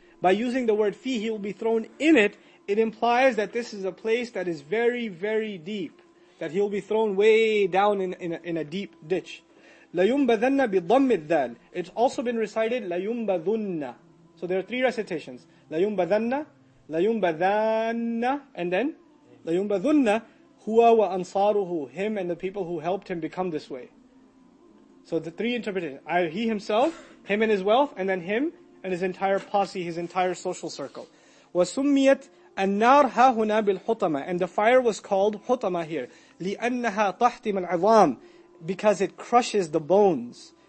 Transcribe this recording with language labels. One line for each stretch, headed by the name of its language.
English: By using the word fi, he will be thrown in it. It implies that this is a place that is very, very deep. That he will be thrown way down in a deep ditch.
Arabic: لَيُنْبَذَنَّ بِضَمِّ الذَّالِ.
English: It's also been recited لَيُنْبَذُنَّ. So there are 3 recitations.
Arabic: لَيُنْبَذَنَّ, لَيُنْبَذَنَّ,
English: and then
Arabic: لَيُنْبَذُنَّ هُوَ وَأَنصَارُهُ.
English: Him and the people who helped him become this way. So the 3 interpretations. He himself, him and his wealth, and then him and his entire posse, his entire social circle.
Arabic: وَسُمِّيَتْ النَّارْ هَا هُنَا بِالْحُطَمَةِ.
English: And the fire was called hutama here.
Arabic: لِأَنَّهَا تَحْتِمَ الْعِظَامِ.
English: Because it crushes the bones.